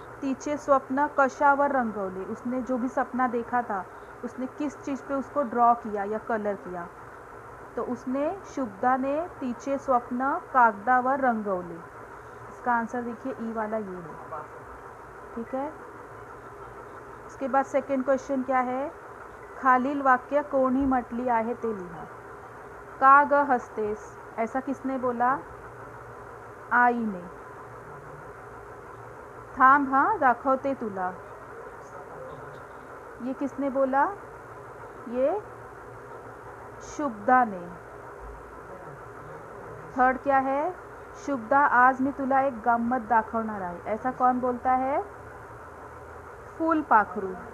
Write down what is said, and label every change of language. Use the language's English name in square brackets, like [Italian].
[Marathi] तिचे स्वप्न कशावर रंगवले, [Hindi] उसने जो भी सपना देखा था उसने किस चीज़ पे उसको ड्रॉ किया या कलर किया। तो उसने [Marathi] शुभदा ने तिचे स्वप्न कागदावर रंगवले। [Hindi] इसका आंसर देखिए ई वाला ये है। ठीक है। उसके बाद सेकंड क्वेश्चन क्या है, [Marathi] खालील वाक्य कोणी म्हटली आहे ते लिहा। का ग हसतेस, [Hindi] ऐसा किसने बोला, [Marathi] आईने। थांब हाँ दाखवते तुला, [Hindi] ये किसने बोला, ये शुभदा ने। थर्ड क्या है, [Marathi] शुभदा आज मी तुला एक गंमत दाखवणार आहे, [Hindi] ऐसा कौन बोलता है, फुलपाखरू।